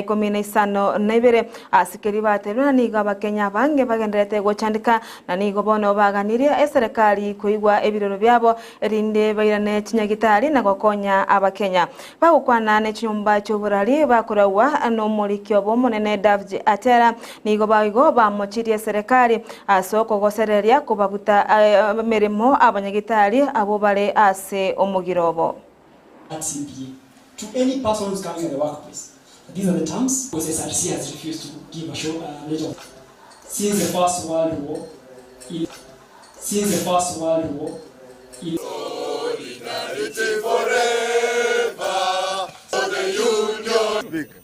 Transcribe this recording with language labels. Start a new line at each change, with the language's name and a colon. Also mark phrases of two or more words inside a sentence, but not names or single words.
Gusii: 15 asikeri bateruna nigo abakenya bange bagenderete gochandika na nigo bono baganirie serikali koigwa ebiroro byabo rinde bayirane kinyagitari na gokonya abakenya bagukwana ne chinyumba cy'oburari bakorawa no mulikyo bomonene Davji Atera nigo bayigo bamochirie serikali asoko gosereria kubabuta meremo abanyagitari abo bare ase omugirobo.
English: To any person who's coming in the workplace. These are the terms. Because SRC has refused to give a letter. Since the First World War, solidarity forever, for the union.